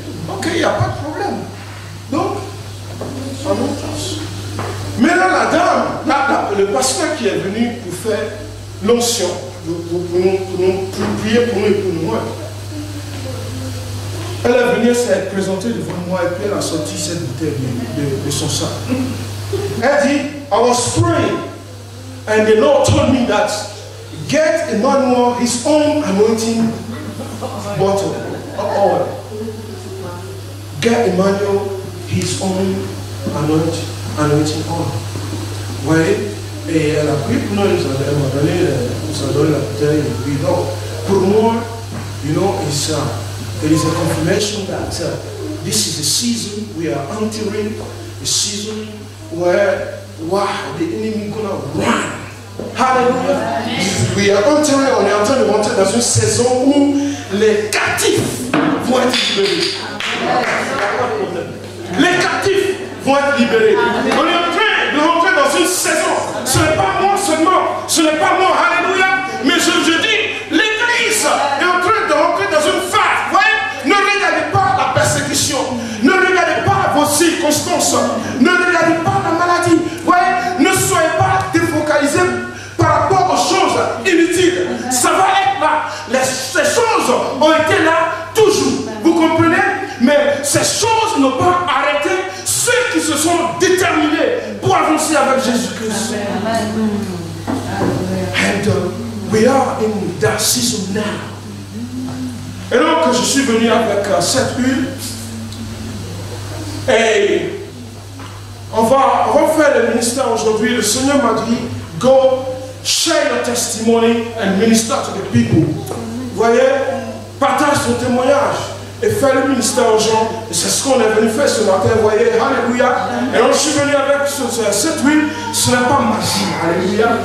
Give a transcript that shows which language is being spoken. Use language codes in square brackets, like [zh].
[fr] Ok, il n'y a pas de problème. Donc, ça nous touche. Mais là, la dame, le pasteur qui est venu pour faire l'onction, pour prier pour nous et pour nous. Elle est venue s'être présentée devant moi et puis elle a sorti cette bouteille de son sac. Elle dit, [en] I was praying and the Lord told me that get Emmanuel his own anointing bottle of oil. Get Emmanuel his own anointing oil. [fr] Vous voyez? Et elle a pris pour nous, elle m'a donné la bouteille et puis non. Pour moi, [en] you know, there is a confirmation that this is a season we are entering, a season where the enemy is going to run. Hallelujah. We are entering, [fr] on est en train de rentrer dans une saison où les captifs vont être libérés. Les captifs vont être libérés. On est en train de rentrer dans une saison. Ce n'est pas moi seulement, ce n'est pas moi, alléluia, mais je dis, l'église est en train de rentrer dans une phase. Voyez, ne regardez pas la persécution, ne regardez pas vos circonstances, ne regardez pas la maladie. Voyez, ne soyez pas défocalisés par rapport aux choses inutiles. Ça va être là. Ces choses ont été là toujours. Vous comprenez? Mais ces choses n'ont pas arrêté ceux qui se sont déterminés pour avancer avec Jésus-Christ. [en] And we are in that season now. [fr] Et donc je suis venu avec cette huile. Et on va faire le ministère aujourd'hui. Le Seigneur m'a dit, [en] go share your testimony and minister to the people. [fr] Voyez, partage ton témoignage et fais le ministère aux gens. Et c'est ce qu'on est venu faire ce matin, voyez, alléluia. Et donc je suis venu avec cette huile, ce n'est pas magique, alléluia.